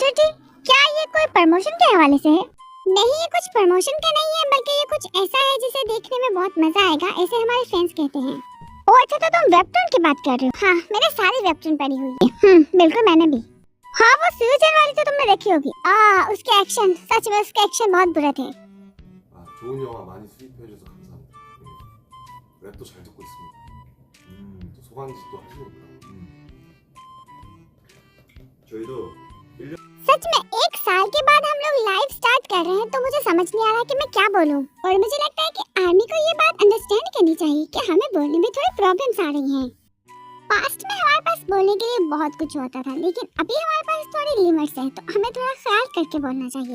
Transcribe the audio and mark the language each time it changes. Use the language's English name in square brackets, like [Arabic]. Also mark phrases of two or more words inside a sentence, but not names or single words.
[Hindi] ओटीटी क्या ये कोई प्रमोशन के हवाले से है? नहीं, ये कुछ प्रमोशन का नहीं है, बल्कि ये कुछ ऐसा है जिसे देखने में बहुत मजा आएगा, ऐसे हमारे फ्रेंड्स कहते हैं। ओ अच्छा, तो तुम वेबटून की बात कर रहे हो? हाँ, मैंने सारी वेबटून पढ़ी हुई है। बिल्कुल, मैंने भी। हाँ, वो फ्यूजन वाली तो तुमने देखी होगी। उसके एक्शन, सच में उसके एक्शन बहुत बुरे थे। [Korean] 좋은 영화 많이 수입해주셔서 감사합니다. 랩도 잘 듣고 있습니다. 또 소강지 또 하시니까. 저희도 [Hindi] सच में 1 साल के बाद हम लोग लाइव स्टार्ट कर रहे हैं, तो मुझे समझ नहीं आ रहा कि मैं क्या बोलूं। और मुझे लगता है कि आर्मी को ये बात अंडरस्टैंड करनी चाहिए कि हमें बोलने में थोड़ी प्रॉब्लम्स आ रही हैं। पास्ट में हमारे पास बोलने के लिए बहुत कुछ होता था, लेकिन अभी हमारे पास थोड़ी लिमिट्स है, तो हमें थोड़ा ख्याल करके बोलना चाहिए।